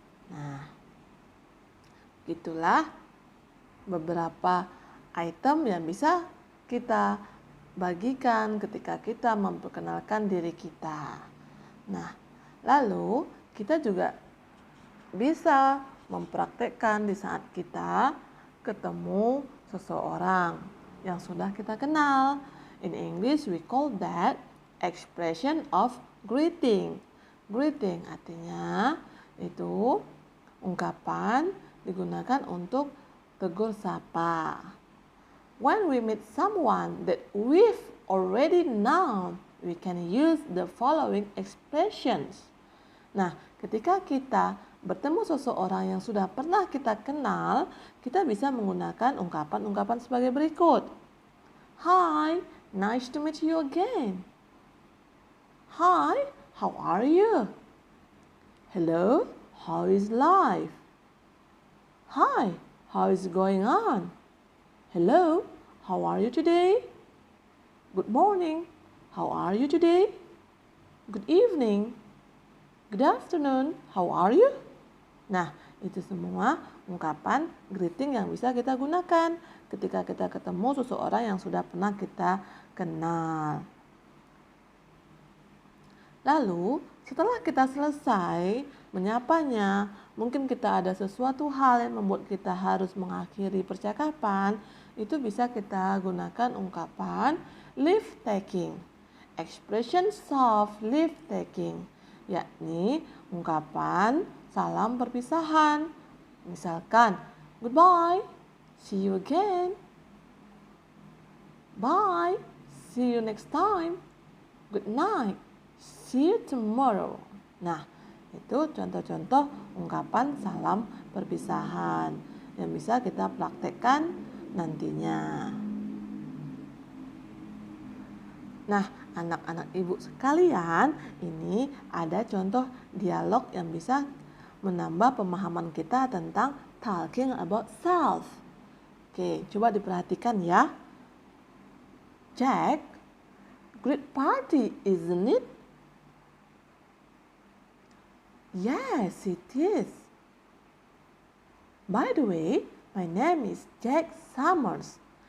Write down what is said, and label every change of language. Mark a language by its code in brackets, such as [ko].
[id] Nah, itulah beberapa item yang bisa kita bagikan ketika kita memperkenalkan diri kita. Nah, lalu kita juga bisa mempraktekkan di saat kita ketemu seseorang yang sudah kita kenal. [en] In English, we call that expression of greeting. [id] Greeting artinya itu ungkapan digunakan untuk tegur sapa. [en] When we meet someone that we've already known, we can use the following expressions. [id] Nah, ketika kita bertemu seseorang yang sudah pernah kita kenal, kita bisa menggunakan ungkapan-ungkapan sebagai berikut. [en] Hi, nice to meet you again. Hi, how are you? Hello, how is life? Hi, how is it going on? Hello, how are you today? Good morning, how are you today? Good evening, good afternoon, how are you? [id] Nah, itu semua ungkapan greeting yang bisa kita gunakan ketika kita ketemu seseorang yang sudah pernah kita kenal. Lalu, setelah kita selesai menyapanya, mungkin kita ada sesuatu hal yang membuat kita harus mengakhiri percakapan, itu bisa kita gunakan ungkapan leave taking. [en] Expressions of leave taking, [id] yakni ungkapan salam perpisahan. Misalkan, [en] goodbye, see you again. Bye, see you next time. Good night, see you tomorrow. [id] Nah, itu contoh-contoh ungkapan salam perpisahan yang bisa kita praktekkan nantinya. Nah, anak-anak ibu sekalian, ini ada contoh dialog yang bisa menambah pemahaman kita tentang [en] talking about self. [id] Oke, coba diperhatikan ya. [en] Jack, great party, isn't it? Yes, it is. By the way, my name is Jack Summers.